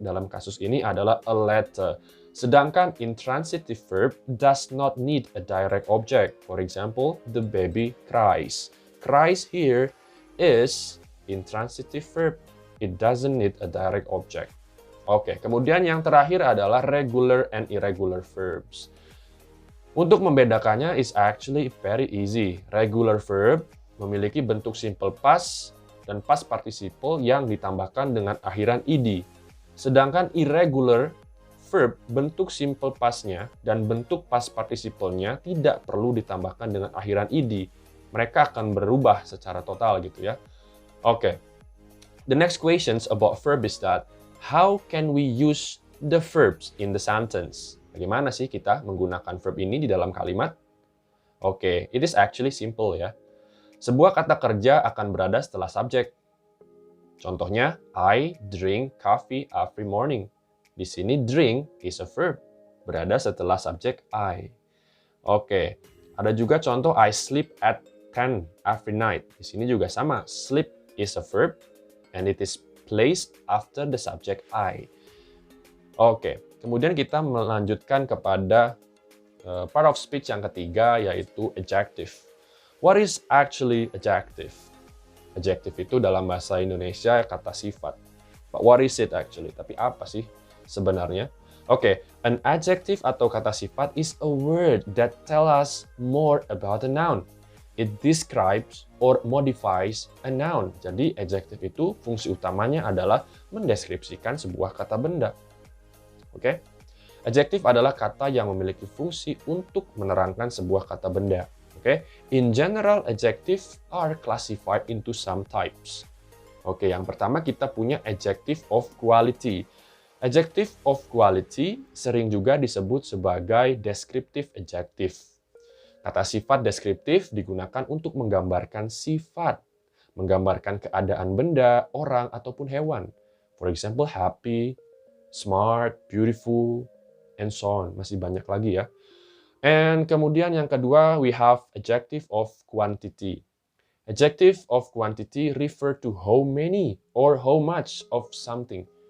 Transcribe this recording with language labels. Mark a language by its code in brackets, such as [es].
[id] Dalam kasus ini adalah [en] a letter. [id] Sedangkan [en] intransitive verb does not need a direct object. For example, the baby cries. Cries here is intransitive verb. It doesn't need a direct object. [id] Oke, kemudian yang terakhir adalah [en] regular and irregular verbs. [id] Untuk membedakannya [en] is actually very easy. [id] Regular verb memiliki bentuk simple past dan past participle yang ditambahkan dengan akhiran ed. Sedangkan irregular verb bentuk simple past-nya dan bentuk past participle-nya tidak perlu ditambahkan dengan akhiran ed. Mereka akan berubah secara total gitu ya. Oke. [en] The next questions about verb is that how can we use the verbs in the sentence? [id] Bagaimana sih kita menggunakan verb ini di dalam kalimat? Oke, [en] it is actually simple [id] ya. Sebuah kata kerja akan berada setelah subjek. Contohnya, [en] I drink coffee every morning. [id] Di sini [en] drink is a verb, [id] berada setelah subjek I. Oke, ada juga contoh [en] I sleep at 10 every night. [id] Di sini juga sama, [en] sleep is a verb and it is placed after the subject I. [id] Oke, kemudian kita melanjutkan kepada part of speech yang ketiga, yaitu adjective. [en] What is actually adjective? [id] Adjective itu dalam bahasa Indonesia kata sifat. [en] But what is it actually? [id] Tapi apa sih sebenarnya? Oke, [en] an adjective [id] atau kata sifat [en] is a word that tell us more about a noun. It describes or modifies a noun. [id] Jadi adjective itu fungsi utamanya adalah mendeskripsikan sebuah kata benda. Oke? Adjective adalah kata yang memiliki fungsi untuk menerangkan sebuah kata benda. Oke? [en] In general, adjective are classified into some types. [id] Oke, yang pertama kita punya adjective of quality. Adjective of quality sering juga disebut sebagai descriptive adjective. Kata sifat deskriptif digunakan untuk menggambarkan sifat, menggambarkan keadaan benda, orang, ataupun hewan. [en] For example, happy, smart, beautiful, and so on. [id] Masih banyak lagi ya. [en] And [id] kemudian yang kedua, [en] we have adjective of quantity. Adjective of quantity refer to how many or how much of something.